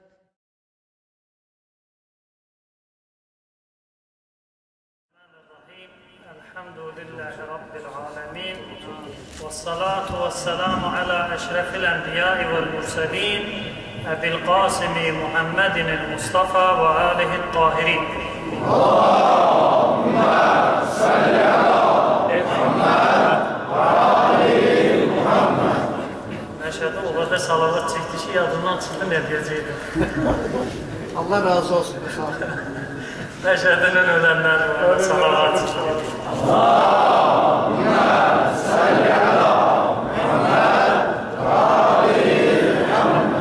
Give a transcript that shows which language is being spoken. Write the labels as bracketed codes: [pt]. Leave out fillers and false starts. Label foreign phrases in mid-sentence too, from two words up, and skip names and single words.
[ar] الحمد لله رب العالمين والصلاة والسلام على أشرف الأنبياء والمرسلين أبي القاسم محمد المصطفى وآله الطاهرين. اللهم صل على محمد وآل محمد. [az] Məşədə orada salavat çəkdi ki, yadından çıxdı nə deyəcəkdim. Allah razı olsun. Məşədənin ölənləri var, salavat çəkdi. [ar] اللهم صل على محمد وآل محمد.